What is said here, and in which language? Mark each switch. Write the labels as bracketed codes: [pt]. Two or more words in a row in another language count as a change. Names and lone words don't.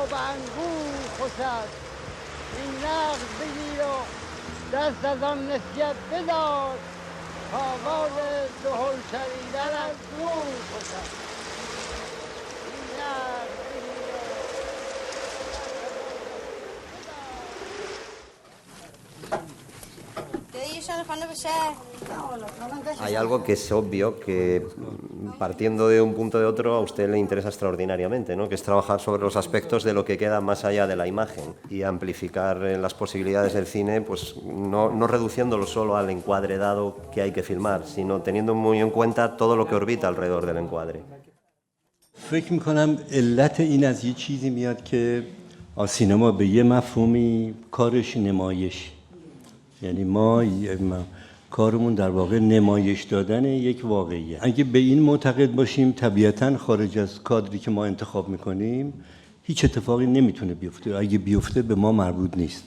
[fa] انگور خوش است این نقد بگیر و دست از آن نسیت بدار آواز دهل شنیدن از دور خوش است این نقد بگیر [es] Hay algo que es obvio, que partiendo de un punto de otro a usted le interesa extraordinariamente, ¿no? Que es trabajar sobre los aspectos de lo que queda más allá de la imagen y amplificar las posibilidades del cine, pues no reduciéndolo solo al encuadre dado que hay que filmar, sino teniendo muy en cuenta todo lo que orbita alrededor del encuadre. [fa] فکر میکنم علت این از یه چیزی میاد که سینما به یه مفهومی کارش نمایش، یعنی ما کارمون در واقع نمایش دادن یک واقعیه. اگه به این معتقد باشیم طبیعتاً خارج از کادری که ما انتخاب میکنیم هیچ اتفاقی نمیتونه بیفته، اگه بیفته به ما مربوط نیست.